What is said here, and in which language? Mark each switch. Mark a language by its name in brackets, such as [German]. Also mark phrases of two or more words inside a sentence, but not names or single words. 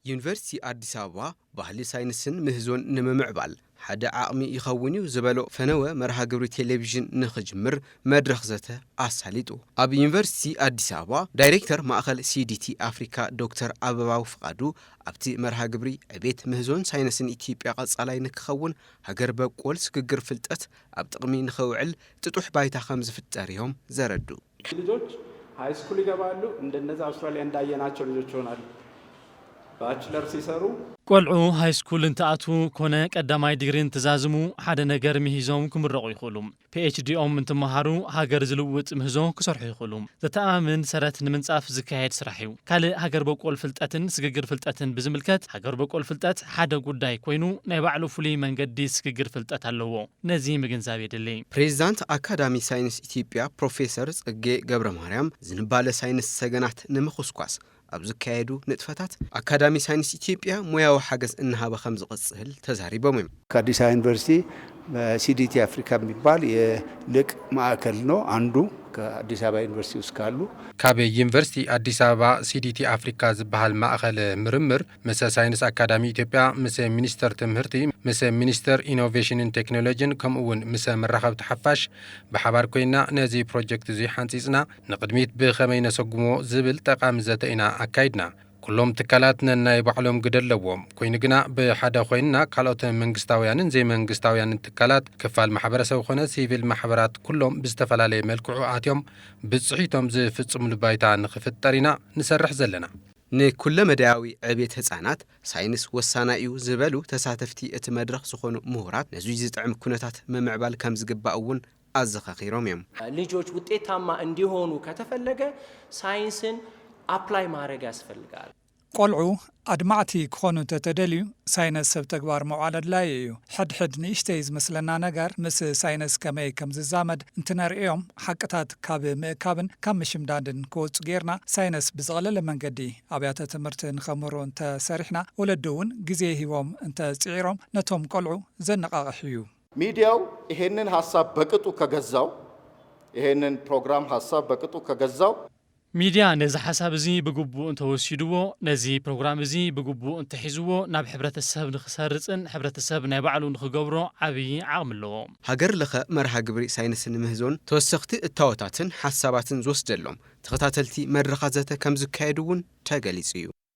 [Tigrinya] ዩኒቨርሲቲ አዲስ አበባ ባህሊ ሳይንስን ምህዞን ንምምዕባል ሓደ ዓቕሚ ይኸውን እዩ ዝበሎ ፈነወ መርሃ ግብሪ ቴሌቪዥን ንኽጅምር መድረኽ ዘተ ኣሳሊጡ ኣብ ዩኒቨርሲቲ አዲስ አበባ ዳይሬክተር ማእኸል ሲዲቲ አፍሪካ ዶክተር አበባው ፍቃዱ ኣብቲ መርሃ ግብሪ ዕቤት ምህዞን ሳይንስን ኢትዮጵያ ቀጻላይ ንክኸውን ሃገር በቆል ስግግር ፍልጠት ኣብ ጥቕሚ ንኽውዕል ጥጡሕ ባይታ ከም ዝፍጠር እዮም ዘረዱ [Amharic] ልጆች [English] high school [Amharic] ይገባሉ እንደነዛ አውስትራሊያ እንዳየናቸው ልጆች ይሆናሉ ባችለር ሲሰሩ [Tigrinya] ቆልዑ [English] high school [Tigrinya] እንተኣቱ ኮነ ቀዳማይ ዲግሪ እንትዛዝሙ ሓደ ነገር ምሂዞም ክምረቑ ይኽእሉ ፒኤችዲኦም እንትመሃሩ ሃገር ዝልውጥ ምህዞ ክሰርሑ ይኽእሉ ዘተኣማምን ሰረት ንምንጻፍ ዝካየድ ስራሕ እዩ ካልእ ሃገር በቆል ፍልጠትን ስግግር ፍልጠትን ብዝምልከት ሃገር በቆል ፍልጠት ሓደ ጉዳይ ኮይኑ ናይ ባዕሉ ፍሉይ መንገዲ ስግግር ፍልጠት ኣለዎ ነዚ ምግንዛብ የድሊ ፕሬዚዳንት አካዳሚ ሳይንስ ኢትዮጵያ ፕሮፌሰር ጽጌ ገብረ ማርያም ዝንባለ ሳይንስ ሰገናት ንምኽስኳስ ኣብ ዝካየዱ ንጥፈታት አካዳሚ ሳይንስ ኢትዮጵያ ሙያዊ ሓገዝ እንሃበ ከም ዝቕጽል ተዛሪቦም እዮም [Amharic] ከአዲስ አበባ ዩኒቨርሲቲ ሲዲቲ አፍሪካ የሚባል የልቅ ማዕከል ነው አንዱ ከአዲስ አበባ ዩኒቨርሲቲ ውስጥ ካሉ [Tigrinya] ካብ ዩኒቨርሲቲ አዲስ አበባ ሲዲቲ አፍሪካ ዝበሃል ማእኸል ምርምር ምስ ሳይንስ አካዳሚ ኢትዮጵያ ምስ ሚኒስተር ትምህርቲ ምስ ሚኒስተር ኢኖቬሽንን ቴክኖሎጂን ከምኡውን ምስ መራኸብቲ ሓፋሽ ብሓባር ኮይና ነዚ ፕሮጀክት እዚ ሓንፂፅና ንቅድሚት ብኸመይ ነሰጉሞ ዝብል ጠቃሚ ዘተ ኢና ኣካይድና ኩሎም ትካላት ነናይ ባዕሎም ግደ ኣለዎም ኮይኑ ግና ብሓደ ኮይንና ካልኦት መንግስታውያንን ዘይመንግስታውያንን ትካላት ክፋል ማሕበረሰብ ኮነ ሲቪል ማሕበራት ኩሎም ብዝተፈላለየ መልክዑ ኣትዮም ብፅሒቶም ዝፍፅምሉ ባይታ ንኽፍጠር ኢና ንሰርሕ ዘለና ንኩለ መዳያዊ ዕቤት ህፃናት ሳይንስ ወሳና እዩ ዝበሉ ተሳተፍቲ እቲ መድረኽ ዝኾኑ ምሁራት ነዚ ዝጥዕም ኩነታት መምዕባል ከም ዝግባእ እውን አዘኻኺሮም እዮም [Amharic] ልጆች ውጤታማ እንዲሆኑ ከተፈለገ ሳይንስን አፕላይ ማድረግ ያስፈልጋል [Tigrinya] ቆልዑ አድማዕቲ ክኾኑ ተተደልዩ ሳይንስ ሰብ ተግባር መውዓል ኣድላይ እዩ ሕድሕድ ንእሽተይ ዝመስለና ነገር ምስ ሳይንስ ከመይ ከም ዝዛመድ እንትነርእዮም ሓቅታት ካብ ምእካብን ካብ ምሽምዳድን ክወፁ ጌርና ሳይንስ ብዝቐለለ መንገዲ ኣብያተ ትምህርቲ ንኸምህሩ እንተሰሪሕና ወለዶ እውን ግዜ ሂቦም እንተፅዒሮም ነቶም ቆልዑ ዘነቃቕሕ እዩ [Amharic] ሚዲያው ይሄንን ሀሳብ በቅጡ ከገዛው ይሄንን ፕሮግራም ሀሳብ በቅጡ ከገዛው [Tigrinya] ሚድያ ነዚ ሓሳብ እዚ ብግቡእ እንተወሲድዎ ነዚ ፕሮግራም እዚ ብግቡእ እንተሒዝዎ ናብ ሕብረተሰብ ንኽሰርፅን ሕብረተሰብ ናይ ባዕሉ ንኽገብሮ ዓብዪ ዓቕሚ ኣለዎ ሃገር ለኸ መርሃ ግብሪ ሳይንስን ምህዞን ተወሰኽቲ እታወታትን ሓሳባትን ዝወስደሎም ተኸታተልቲ መድረኻት ዘተ ከም ዝካየዱ እውን ተገሊጹ እዩ